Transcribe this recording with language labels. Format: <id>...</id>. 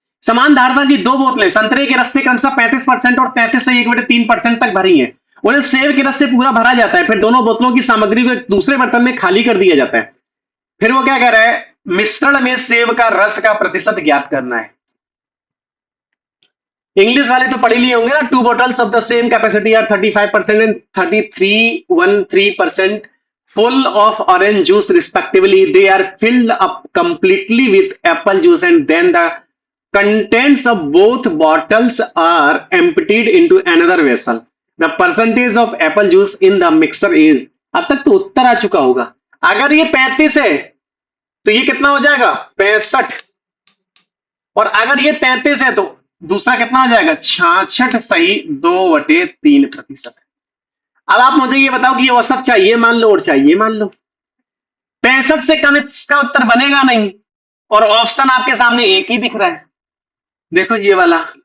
<hi>समान धारता की दो बोतलें संतरे के रस से क्रमशः 35% और 33.3% तक भरी हैं। उन्हें सेब के रस से पूरा भरा जाता है, फिर दोनों बोतलों की सामग्री को एक दूसरे बर्तन में खाली कर दिया जाता है। फिर वो क्या कह रहा है, मिश्रण में सेब का रस का प्रतिशत ज्ञात करना है। इंग्लिश वाले तो पढ़ ही लिए होंगे ना।</hi> <en>2 bottles of the same capacity are 35% and 33.13% full of orange juice respectively. They are filled up completely with apple juice and then the contents of both bottles are emptied into another vessel. The percentage of apple juice in the mixer is,</en> <hi>अब तक तो उत्तर आ चुका होगा। अगर ये 35 है तो ये कितना हो जाएगा 65, और अगर ये 33 है तो दूसरा कितना हो जाएगा 66 सही 2/3%। अब आप मुझे ये बताओ कि ये औसत चाहिए मान लो और चाहिए मान लो। 65 से कम इसका उत्तर बनेगा नहीं, और ऑप्शन आपके सामने एक ही दिख रहा है, देखो ये वाला।</hi>